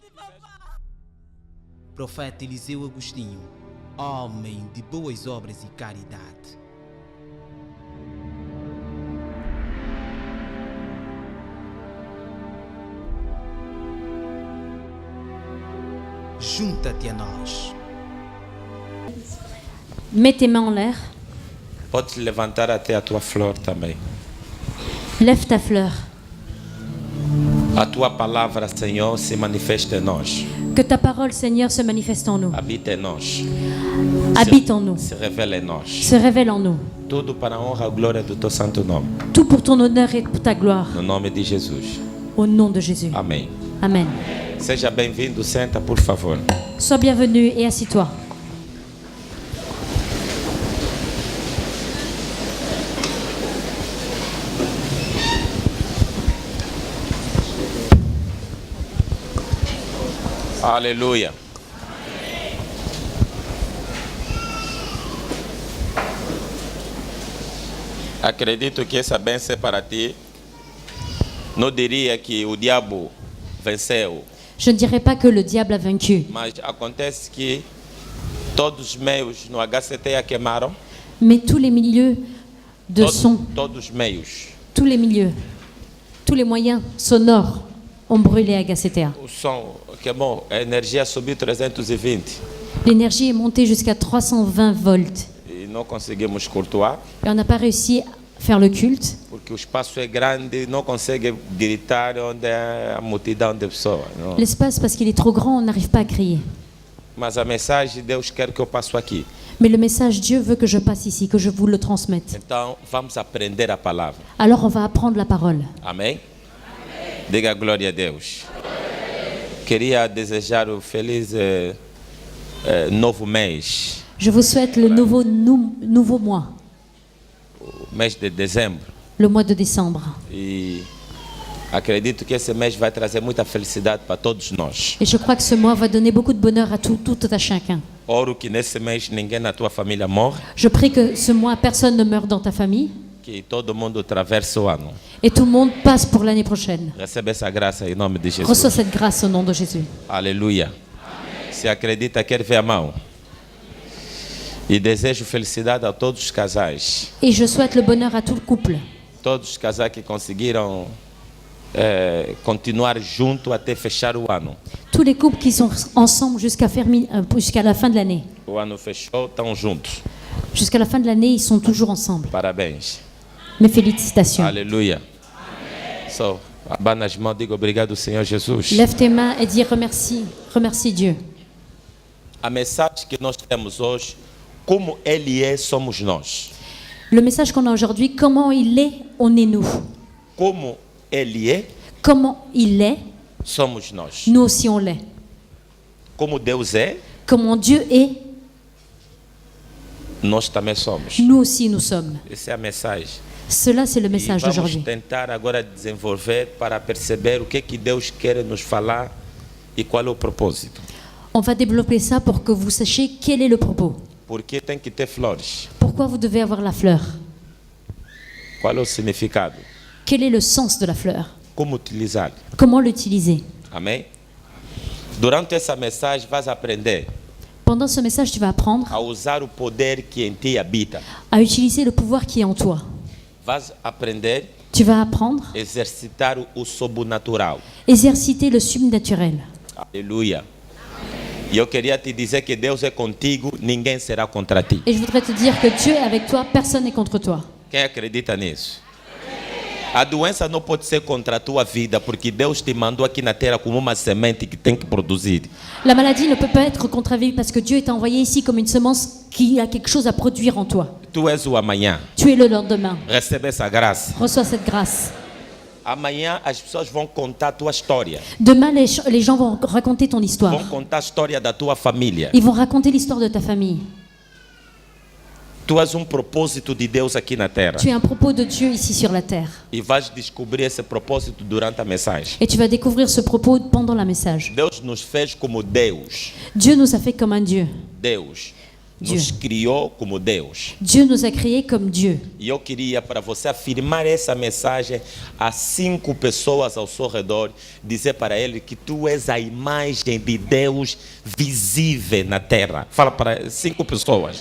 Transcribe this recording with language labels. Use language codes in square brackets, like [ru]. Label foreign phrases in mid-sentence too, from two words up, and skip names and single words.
[pt] Profeta Eliseu Agostinho, homem de boas obras e caridade. Junta-te a nós. [fr] Mets tes mains en l'air. [pt] Pode levantar até a tua flor também. [fr] Lève ta fleur. [pt] A tua palavra, Senhor, se manifesta em nós. [fr] Que ta parole, Seigneur, se manifeste en nous. [pt] Habita em nós. [fr] Habite en nous. [pt] Se revela em nós. [fr] Se révèle en nous. [pt] Tudo para a honra e glória do teu santo nome. [fr] Tout pour ton honneur et pour ta gloire. [pt] No nome de Jesus. [fr] Au nom de Jésus. [pt] Amém. [fr] Amen. [pt] Seja bem-vindo. Senta, por favor. [fr] Sois bienvenu et assis-toi. [pt] Aleluia. Acredito que essa bênção é para ti. Não diria que o diabo venceu, [fr] Je ne dirais pas que le diable a vaincu, [pt] mas acontece que todos os meios no HCT queimaram. [fr] mais tous les milieux de son, [pt] Todos os meios. [fr] tous les milieux, tous les moyens sonores ont brûlé à GCTA. [pt] O som queimou, a energia subiu 320 [fr] L'énergie est montée jusqu'à 320 volts. [pt] e não conseguimos cultuar, [fr] Et on n'a pas réussi à faire le culte [pt] porque o espaço é grande, não consegue gritar onde é a multidão de pessoas. Não. [fr] l'espace parce qu'il est trop grand, on n'arrive pas à crier. [pt] Mas a mensagem Deus quer que eu passo aqui. [fr] Mais le message, Dieu veut que je passe ici, que je vous le transmette. [pt] Então vamos aprender a palavra. [fr] Alors on va apprendre la parole. [pt] Amém? Diga glória a Deus. Queria desejar um feliz novo mês, [fr] Je vous souhaite le nouveau mois, [pt] o mês de dezembro. [fr] le mois de décembre. [pt] E acredito que esse mês vai trazer muita felicidade para todos nós. [fr] Et je crois que ce mois va donner beaucoup de bonheur à tout à chacun. [pt] Oro que nesse mês ninguém na tua família morre, [fr] Je prie que ce mois, personne ne meure dans ta famille [pt] que todo mundo atravesse o ano. [fr] et tout le monde passe pour l'année prochaine. [pt] Recebe essa graça em nome de Jesus. [fr] Reçois cette grâce au nom de Jésus. [pt] Aleluia. Se acredita, quer ver a mão. E desejo felicidade a todos os casais. [fr] Et je souhaite le bonheur à tout le couple. [pt] Todos os casais que conseguiram continuar junto até fechar o ano. [fr] Tous les couples qui sont ensemble jusqu'à la fin de l'année. [pt] O ano fechou, estão juntos. [fr] Jusqu'à la fin de l'année, ils sont toujours ensemble. [pt] Parabéns. [fr] Mes félicitations. [pt] Aleluia. So, abana as mãos, diga obrigado, Senhor Jesus. [fr] Lève tes mains et dis remercie Dieu. [pt] A mensagem que nós temos hoje, como Ele é, somos nós. [fr] Le message qu'on a aujourd'hui, comment il est, on est nous. [pt] Como Ele é, [fr] Comment il est, [pt] somos nós. [fr] nous aussi on l'est. [pt] Como Deus é, [fr] Comment Dieu est, [pt] nós também somos. [fr] nous aussi nous sommes. [pt] Essa é a mensagem. [fr] Cela, c'est le [pt] E [fr] message [pt] vamos [fr] d'aujourd'hui. [pt] tentar agora desenvolver para perceber o que Deus quer nos falar e qual é o propósito. [fr] On va développer ça pour que vous sachiez quel est le propos. [pt] Porque tem que ter flores. [fr] Pourquoi vous devez avoir la fleur? [pt] Qual é o significado? [fr] Quel est le sens de la fleur? [pt] Como utilizar? [fr] Comment l'utiliser? [pt] Amém? Durante essa mensagem, vais aprender [fr] Pendant ce message, tu vas apprendre [pt] a usar o poder que em ti habita. [fr] à utiliser le pouvoir qui est en toi. [pt] Vais aprender [fr] Tu vas apprendre [pt] a exercitar o sobrenatural. [fr] à exerciter le subnaturel. [pt] Aleluia. E eu queria te dizer que Deus é contigo, ninguém será contra ti. [fr] Et je voudrais te dire que Dieu est avec toi, personne n'est contre toi. [pt] Quem acredita nisso? A doença não pode ser contra a tua vida, porque Deus te mandou aqui na terra como uma semente que tem que produzir. [fr] La maladie ne peut pas être contre la vie parce que Dieu t'a envoyé ici comme une semence qui a quelque chose à produire en toi. [pt] Tu és o amanhã. [fr] Tu es le lendemain. [pt] Recebe essa graça. [fr] Reçois cette grâce. [pt] Amanhã as pessoas vão contar a tua história. [fr] Demain, les gens vont raconter ton histoire. [pt] Vão contar a história da tua família. [fr] Ils vont raconter l'histoire de ta famille. [pt] Tu és um propósito de Deus aqui na terra. [fr] Tu es un propos de Dieu ici sur la terre. [pt] E vais descobrir esse propósito durante a mensagem. [fr] Et tu vas découvrir ce propos pendant la message. [pt] Deus nos fez como Deus. [fr] Dieu nous a fait comme un Dieu. [pt] Deus [fr] Dieu. [pt] nos criou como Deus. [fr] Dieu nous a créés comme Dieu. [pt] E eu queria para você afirmar essa mensagem a 5 pessoas ao seu redor, dizer para ele que tu és a imagem de Deus visível na terra. Fala para 5 pessoas.